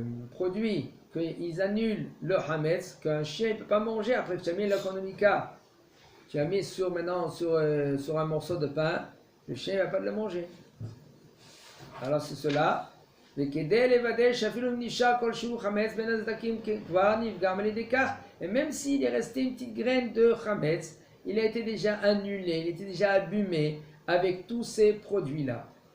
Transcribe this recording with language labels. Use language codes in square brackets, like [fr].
[fr] produits qu'ils annulent le hametz, qu'un chien ne peut pas manger après que tu as mis l'économica, tu as mis sur un morceau de pain, le chien ne va pas le manger. Alors c'est cela, [he] וכדי לוודא שאפילו אם נשאר כלשהו חמץ בין הסדקים כבר נפגם על ידי כך. [fr] Et même s'il est resté une petite graine de chametz, il a été déjà annulé, il était déjà abîmé avec tous ces produits-là.